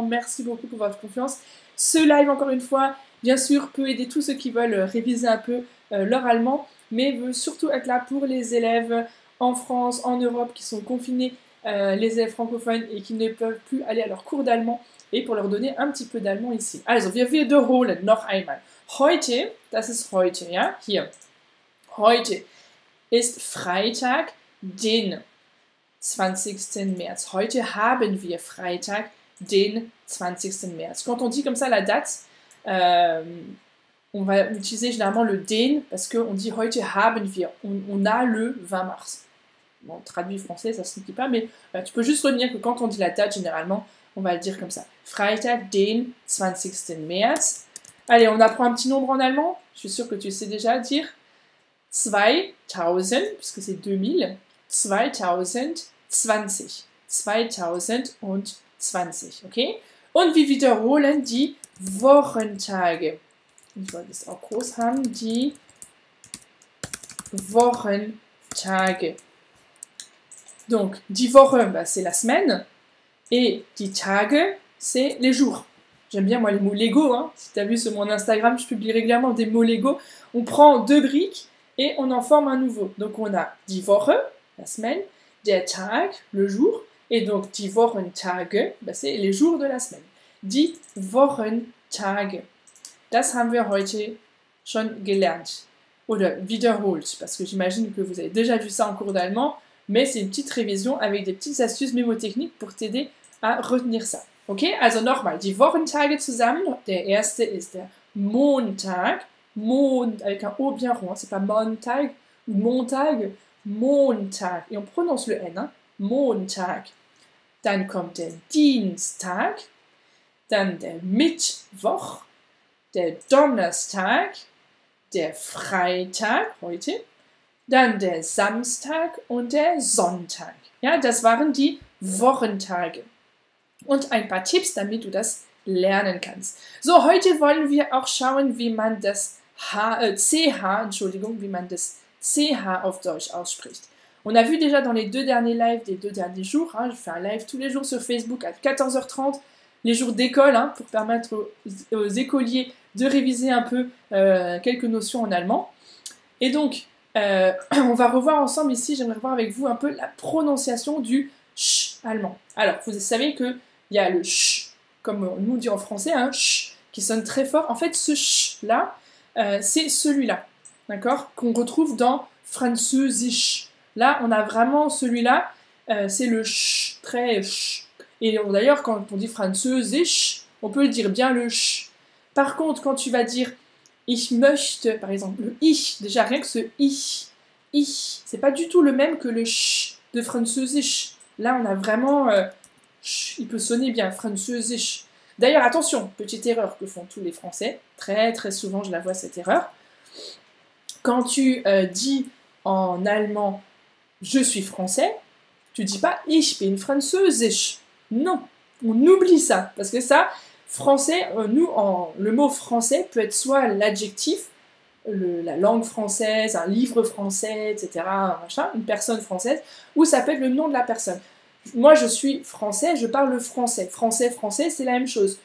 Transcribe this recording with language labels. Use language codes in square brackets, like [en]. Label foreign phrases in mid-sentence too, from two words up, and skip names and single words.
[fr] Merci beaucoup pour votre confiance. Ce live, encore une fois, bien sûr, peut aider tous ceux qui veulent réviser un peu leur allemand, mais veut surtout être là pour les élèves en France, en Europe, qui sont confinés, les élèves francophones et qui ne peuvent plus aller à leur cours d'allemand, et pour leur donner un petit peu d'allemand ici. [de] Also, wir wiederholen noch einmal. Heute, das ist heute, ja, hier. Heute ist Freitag, den 20. März. Heute haben wir Freitag, den 20. März. [fr] Quand on dit comme ça la date, on va utiliser généralement le den parce qu'on dit [de] heute haben wir. [fr] On a le 20 mars. Bon, traduit français, ça ne se dit pas, mais tu peux juste retenir que quand on dit la date, généralement, on va le dire comme ça. [de] Freitag, den 20. März. [fr] Allez, on apprend un petit nombre en allemand. Je suis sûre que tu sais déjà dire 2000, puisque c'est 2000. 2020. 2020, okay? [de] Und wir wiederholen die Wochentage. Ich wollte es auch groß haben, die Wochentage. Donc, die Woche, [fr] bah, c'est la semaine, et [de] die Tage, [fr] c'est les jours. J'aime bien, moi, les mots Lego, hein. Si tu as vu sur mon Instagram, je publie régulièrement des mots Lego. On prend 2 briques et on en forme un nouveau. Donc, on a [de] die Woche, [fr] la semaine, [de] der Tag, [fr] le jour, et donc [de] die Wochentage, [fr] bah, c'est les jours de la semaine. [de] Die Wochentage. Das haben wir heute schon gelernt. Oder wiederholt, [fr] parce que j'imagine que vous avez déjà vu ça en cours d'allemand, mais c'est une petite révision avec des petites astuces mémotechniques pour t'aider à retenir ça. [de] Okay, also nochmal, die Wochentage zusammen. Der erste ist der Montag. [fr] Avec un O bien rond, c'est pas Montag ou Montag, Montag. Et on prononce le N, hein? [de] Montag. Dann kommt der Dienstag, dann der Mittwoch, der Donnerstag, der Freitag, heute, dann der Samstag und der Sonntag. Ja, das waren die Wochentage. Und ein paar Tipps, damit du das lernen kannst. So, heute wollen wir auch schauen, wie man das wie man das CH auf Deutsch ausspricht. [fr] On a vu déjà dans les 2 derniers lives des 2 derniers jours, hein, je fais un live tous les jours sur Facebook à 14h30, les jours d'école, hein, pour permettre aux écoliers de réviser un peu quelques notions en allemand. Et donc, on va revoir ensemble ici, j'aimerais voir avec vous un peu la prononciation du ch allemand. Alors, vous savez qu'il y a le ch, comme nous dit en français, un ch qui sonne très fort. En fait, ce ch là, c'est celui-là, d'accord, qu'on retrouve dans Französisch. Là, on a vraiment celui-là, c'est le ch, très ch. Et d'ailleurs, quand on dit Französisch, on peut dire bien le ch. Par contre, quand tu vas dire [de] ich möchte, [fr] par exemple, le ich, déjà rien que ce ich, c'est pas du tout le même que le ch de Französisch. Là, on a vraiment, il peut sonner bien, Französisch. D'ailleurs, attention, petite erreur que font tous les Français, très très souvent je la vois cette erreur. Quand tu dis en allemand « je suis français », tu dis pas « [de] ich bin französisch ». [fr] Non, on oublie ça, parce que ça, français, le mot français peut être soit l'adjectif, la langue française, un livre français, etc., machin, une personne française, ou ça peut être le nom de la personne. Moi, je suis français, je parle français. Français, c'est la même chose.